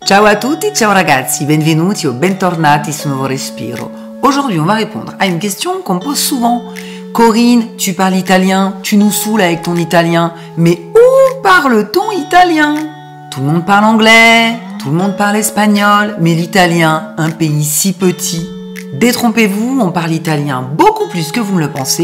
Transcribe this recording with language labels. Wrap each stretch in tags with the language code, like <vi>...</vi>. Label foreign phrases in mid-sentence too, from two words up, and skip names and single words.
<it>Ciao à tutti, ciao ragazzi, benvenuti o bentornati su Nuovo Respiro.</it> <fr>Aujourd'hui, on va répondre à une question qu'on me pose souvent. Corinne, tu parles italien, tu nous saoules avec ton italien, mais où parle-t-on italien? Tout le monde parle anglais, tout le monde parle espagnol, mais l'italien, un pays si petit. Détrompez-vous, on parle italien beaucoup plus que vous me le pensez.</fr>